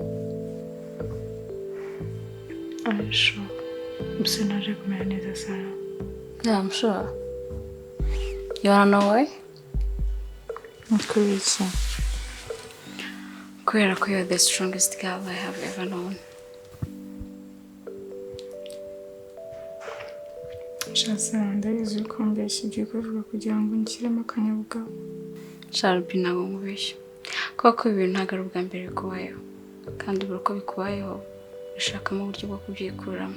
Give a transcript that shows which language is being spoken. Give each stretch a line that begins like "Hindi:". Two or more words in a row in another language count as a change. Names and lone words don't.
English: I'm sure.
Kinyarwanda: Mbese naje kumera neza Sara.
English: Yeah, I'm sure. You wanna know why?
Kinyarwanda: Kubera iki? Kubera ko
English: you're the strongest girl I have ever known.
Kinyarwanda: Shasa ndabizi ko mbeshya ibyo kuvuga kugira ngo nshyiremo akanyabugabo. Sharbi ntabwo nkubeshya. Kuko ibintu ntabwo ari ubwa mbere bikubayeho. Kandi buri uko bikubayeho bishakamo uburyo bwo kubyikuramo.